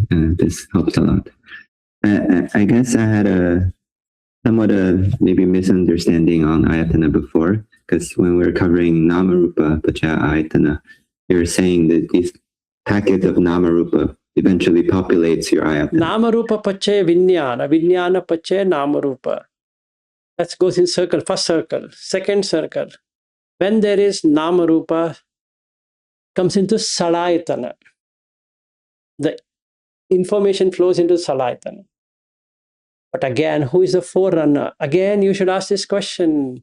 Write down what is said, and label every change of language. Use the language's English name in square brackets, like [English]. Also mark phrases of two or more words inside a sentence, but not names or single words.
[English] This helps a lot. I guess I had a somewhat a maybe misunderstanding on ayatana before, because when we were covering [Pali] namarupa pacha ayatana, [English] you're saying that this packet of namarupa eventually populates your ayatana. [Pali] Namarupa pache vinyana, vinyana pache namarupa. [English] That goes in circle. First circle, second circle. When there is namarupa, comes into salayatana. The information flows into salayatana. But again, who is the forerunner? Again, you should ask this question.